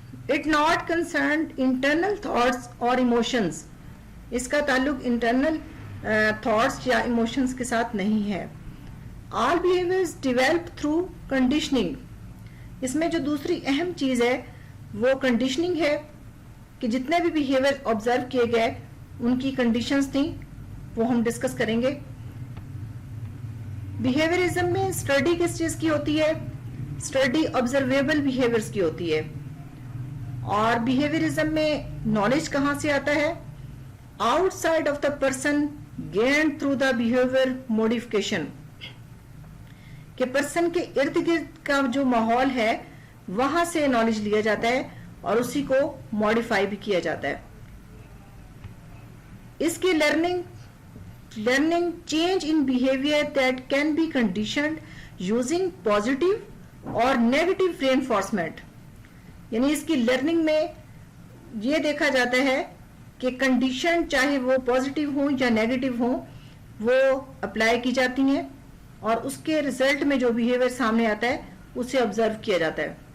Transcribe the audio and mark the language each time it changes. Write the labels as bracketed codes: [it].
[en] It not concerned internal thoughts or emotions. [ur] اس کا تعلق internal thoughts یا ایموشنز کے ساتھ نہیں ہے. [en] All behaviours develop through conditioning. [ur] اس میں جو دوسری اہم چیز ہے وہ کنڈیشننگ ہے کہ جتنے بھی بیہیویئر آبزرو کیے گئے ان کی کنڈیشنز تھیں, وہ ہم ڈسکس کریں گے. بیہیویئرزم میں اسٹڈی کس چیز کی ہوتی ہے؟ اسٹڈی آبزرویبل بیہیویئرز کی ہوتی ہے. اور بیہیویئرزم میں نالج کہاں سے آتا ہے؟ [en] Outside of the person gained through the behavior modification. [ur] کہ پرسن کے ارد گرد کا جو ماحول ہے وہاں سے نالج لیا جاتا ہے اور اسی کو ماڈیفائی بھی کیا جاتا ہے. اس کی [en] Learning change in behavior that can be conditioned using positive اور negative reinforcement. [ur] یعنی اس کی لرننگ میں یہ دیکھا جاتا ہے کہ کنڈیشن چاہے وہ پازیٹیو ہوں یا نیگیٹو ہوں وہ اپلائی کی جاتی ہیں اور اس کے ریزلٹ میں جو بیہیویئر سامنے آتا ہے اسے آبزرو کیا جاتا ہے.